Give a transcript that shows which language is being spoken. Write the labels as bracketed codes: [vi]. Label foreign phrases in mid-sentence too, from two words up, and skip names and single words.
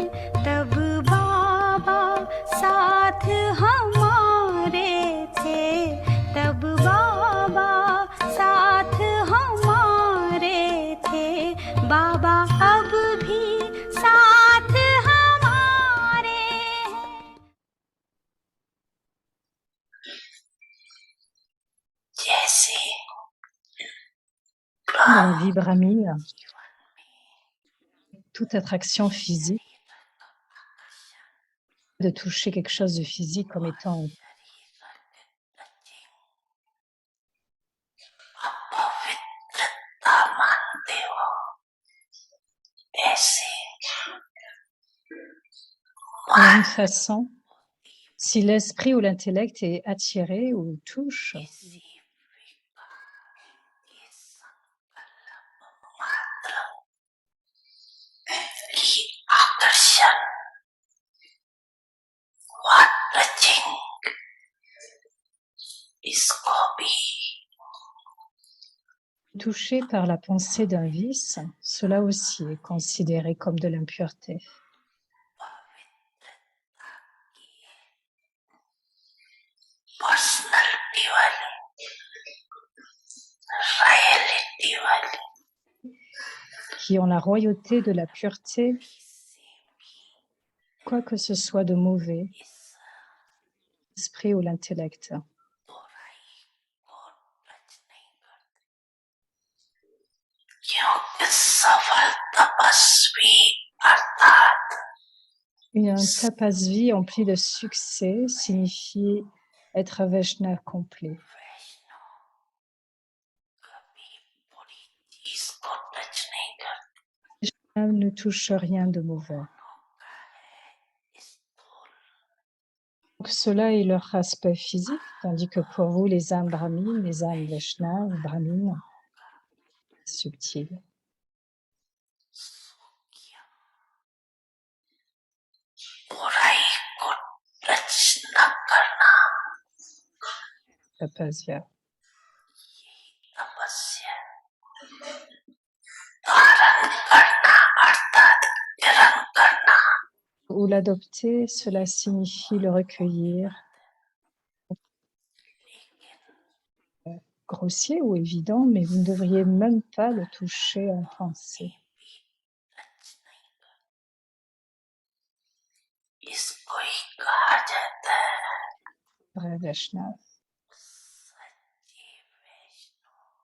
[hi] तब बाबा साथ हमारे थे, तब बाबा साथ हमारे थे। बाबा अब भी साथ हमारे हैं। जैसे [fr] Dans la vie brahmine, toute attraction physique, de toucher quelque chose de physique comme étant [hi] अपवित्रता मानते हो, ऐसे [fr] de la même façon, si l'esprit ou l'intellect est attiré ou touche [hi] किसी विकार के संकल्प मात्र की आकर्षण व टचिंग, इसको भी [fr] touché par la pensée d'un vice, cela aussi est considéré comme de l'impureté. [hi] पर्सनालिटी वाले, रॉयलिटी वाले, [fr] Qui ont la royauté de la pureté, quoi que ce soit de mauvais, l'esprit ou l'intellect. [hi] क्योंकि सफल तपस्वी अर्थात [fr] Un tapasvi empli de succès signifie être un Vaishnava complet. [hi] कभी बुरी चीज को टच नहीं करते, [fr] Vaishnava ne touche rien de mauvais. Donc, cela est leur aspect physique, tandis que pour vous, les âmes brahmines, les âmes Vaishnava, brahmines, subtiles. [hi] बुराई को टच न करना, [fr] Tapasya. [hi] तपस्या धारण करना अर्थात ग्रहण करना, [fr] Ou l'adopter, cela signifie le recueillir. Grossier ou évident, mais vous ne devriez même pas le toucher en pensée. [hi] इसको ही कहा जाता है [fr] Vrai Vaishnava. [hi] सच्चे वैष्णव।